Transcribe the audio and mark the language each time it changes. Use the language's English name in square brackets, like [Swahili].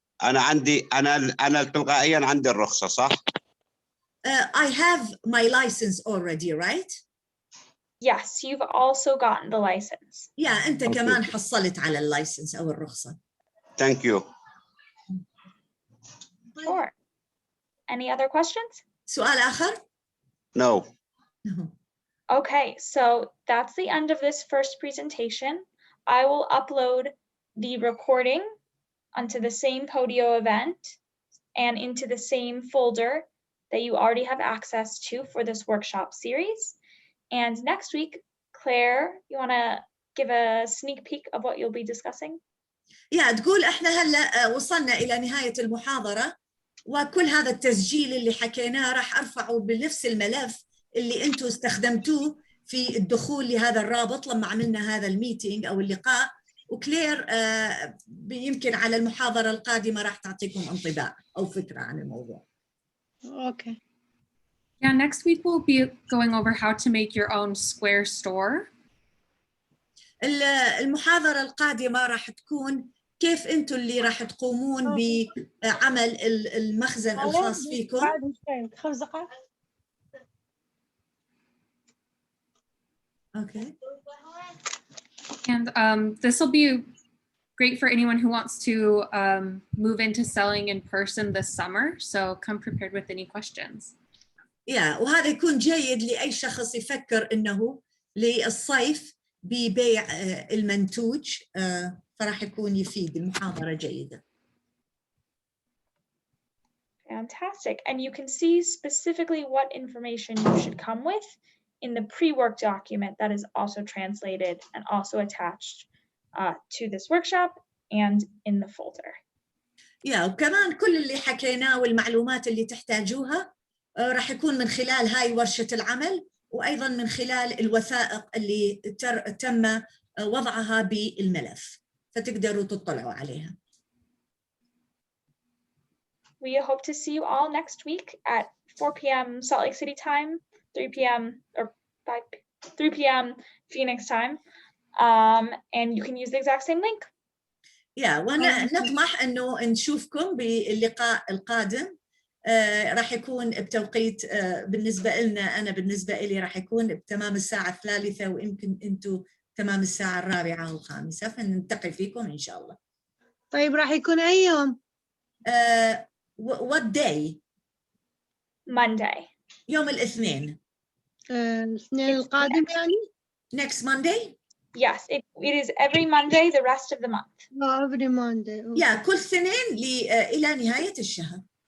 [Arabic] أنا تلقائيا عندي الرخصة صح؟ [English] I have my license already, right? Yes, you've also gotten the license. [Arabic] Yeah, أنت كمان حصلت على اللايسنس أو الرخصة. [English] Thank you. Sure. Any other questions? [Arabic] سؤال آخر؟ [English] No. Okay, so that's the end of this first presentation. I will upload the recording onto the same Podio event and into the same folder that you already have access to for this workshop series. And next week, Claire, you want to give a sneak peek of what you'll be discussing? [Arabic] تقول احنا هلا وصلنا إلى نهاية المحاضرة، وكل هذا التسجيل اللي حكيناه راح أرفعه بنفس الملف اللي أنتم استخدمتوه في الدخول لهذا الرابط لما عملنا هذا الميتينج أو اللقاء. وكلير يمكن على المحاضرة القادمة راح تعطيكم انطباع أو فكرة عن الموضوع. [English] Okay. Yeah, next week we'll be going over how to make your own square store. [Arabic] المحاضرة القادمة راح تكون كيف أنتم اللي راح تقومون بعمل المخزن الخاص فيكم. [English] Okay. And this will be great for anyone who wants to move into selling in person this summer. So come prepared with any questions. [Arabic] وهذا يكون جيد لأي شخص يفكر إنه للصيف ببيع المنتوج، فراح يكون يفيد المحاضرة جيدة. [English] Fantastic. And you can see specifically what information you should come with in the pre-work document that is also translated and also attached to this workshop and in the folder. [Arabic] وكمان كل اللي حكيناه والمعلومات اللي تحتاجوها راح يكون من خلال هاي ورشة العمل، وأيضاً من خلال الوثائق اللي تم وضعها بالملف، فتقدروا تطلعوا عليها. [English] we hope to see you all next week at 4 p.m. Salt Lake City time, 3 p.m. or 3 p.m. Phoenix time. And you can use the exact same link. [Arabic] ونطمح أنه نشوفكم باللقاء القادم. راح يكون بتوقيت بالنسبة لنا، أنا بالنسبة لي راح يكون بتمام الساعة 3 ويمكن أنتم تمام الساعة 4 و5، فنلتقي فيكم إن شاء الله. طيب راح يكون أي يوم؟ [English] What day? Monday. [Arabic] يوم الاثنين. الاثنين القادم يعني؟ [English] Next Monday? Yes, it is every Monday the rest of the month. Every Monday. [Arabic] Yeah, كل اثنين إلى نهاية الشهر.